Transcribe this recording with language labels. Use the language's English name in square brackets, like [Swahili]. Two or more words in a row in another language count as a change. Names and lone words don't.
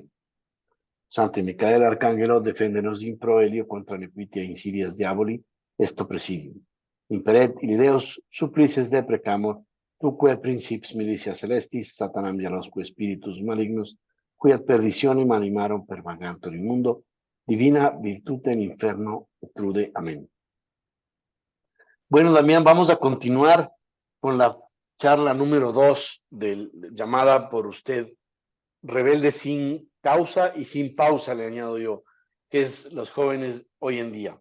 [Latin] Sancte Micael, Arcangelo, defende-nos in proelio contra nequitia insidias diaboli, esto presidium. Imperet Deus supplices deprecamur, tuque principis militia celestis, Satanam dialosque spiritus malignos, qui ad perditionem animarum per vagantur in mundo, divina virtute en inferno trude. [Spanish] Amén. Bueno, Damián, vamos a continuar con la charla número 2 llamada por usted Rebelde sin causa y sin pausa, le añado yo, que es los jóvenes hoy en día.